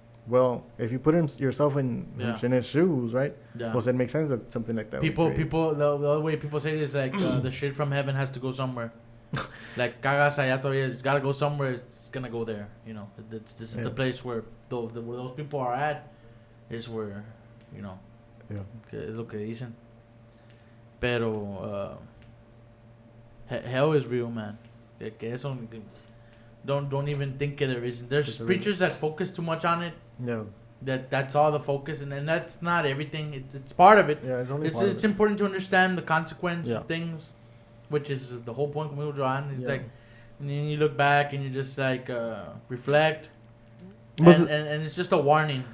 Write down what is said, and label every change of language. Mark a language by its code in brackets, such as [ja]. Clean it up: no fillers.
[en] Well, if you put yourself in His shoes, right? Yeah. Well, it makes sense that something like that. The other way people say this is like the shit from heaven has to go somewhere. Like [es] cagas allá todavía, [en] it's gotta go somewhere. It's gonna go there, you know. This is the place where where those people are at, is where, you know. [es] Yeah. Es lo que dicen. Pero [en] Hell is real, man. Don't even think there isn't. There's preachers that focus too much on it. Yeah. That's all the focus, and that's not everything. It's part of it. Yeah, it's only part of it. It's important to understand the consequence of things, which is the whole point. It's like, and then you look back and you just like reflect, and it's just a warning.